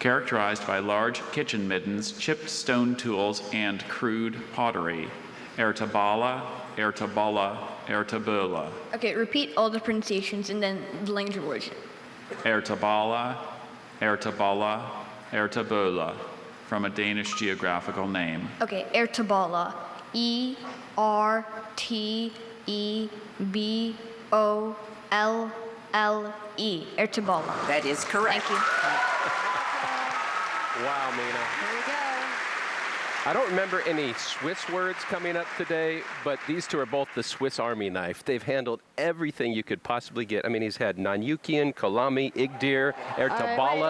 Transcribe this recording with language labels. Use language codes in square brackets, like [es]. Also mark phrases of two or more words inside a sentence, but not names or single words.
[en] characterized by large kitchen middens, chipped stone tools, and crude pottery. Ertabala, Ertabala, Ertabula. Okay, repeat all the pronunciations and then the language of origin. Ertabala, Ertabala, Ertabula, from a Danish geographical name. Okay, Ertabala. E-R-T-E-B-O-L-L-E. Ertabala. That is correct. Thank you. Wow, Mina. Here we go. I don't remember any Swiss words coming up today, but these two are both the Swiss Army knife. They've handled everything you could possibly get. I mean, he's had Nanyukian, Kalami, Igdir, Ertabala.